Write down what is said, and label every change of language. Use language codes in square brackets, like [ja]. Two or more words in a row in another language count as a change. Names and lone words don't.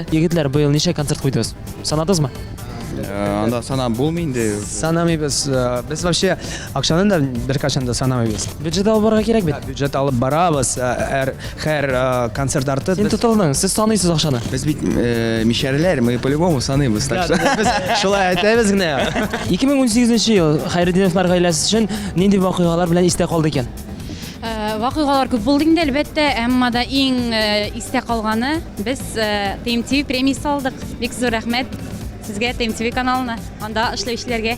[tt] Егетләр, быел ничә концерт куйдыгыз? Санадызмы? Анда санап булмый инде. Санамыйбыз. Без вообще акчаны да беркайчан да санамыйбыз. Бюджет алып барырга кирәк бит. Бюджет алып барабыз. Һәр концерт арты. Син тотылдың, сез саныйсыз акчаны. Без бит мишәрләр, [ru] мы по-любому саныйбыз, так что. [tt] Без шулай әйтәбез генә. 2018 ел Хайретдиновлар гаиләсе өчен нинди вакыйгалар белән истә калды икән? Вакыйгалар күп булды инде, әлбәттә, әмма да иң истә калганы без TMTV премиясе алдык. Бик зур рәхмәт сезгә TMTV каналына, анда эшләүчеләргә.